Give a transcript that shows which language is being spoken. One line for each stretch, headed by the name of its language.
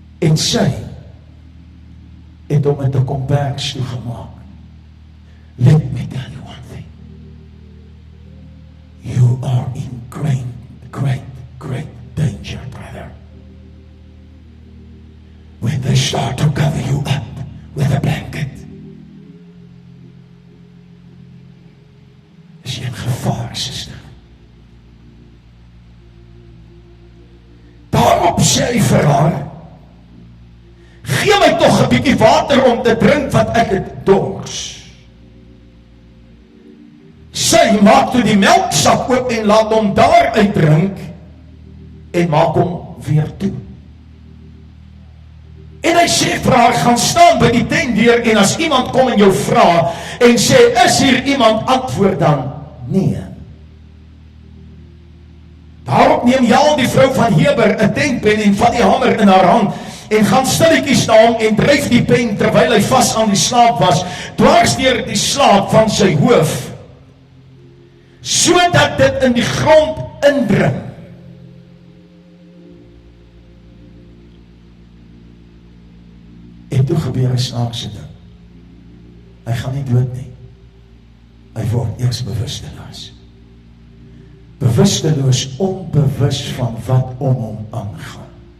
Afrikaans: En sy het hom met 'n kombers toegemaak.
English: Let me tell you one thing. You are in great danger, brother. When they start to cover you up with a blanket,
Afrikaans: is jy in gevaar,
English: sister.
Afrikaans: Daarop sê hy vir haar, gee my tog 'n bietjie water om te drink, want ek het dors. Sy maak toe die melksak oop en laat hom daar uitdrink en maak hom weer toe. En hy sê vir haar, gaan staan by die tentdeur, en as iemand kom en jou vra en sê, is hier iemand, antwoord dan, nee. Daarop neem Jael, die vrou van Heber, 'n tentpen en vat die hamer in haar hand en gaan stilletjies na hom en dryf die pen terwyl hy vas aan die slaap was, dwars deur die slaap van sy hoof, sodat dit in die grond indring. En toe gebeur 'n snaakse ding. Hy gaan nie dood nie. Hy word eers bewusteloos. Bewusteloos, onbewus van wat om hom aangaan.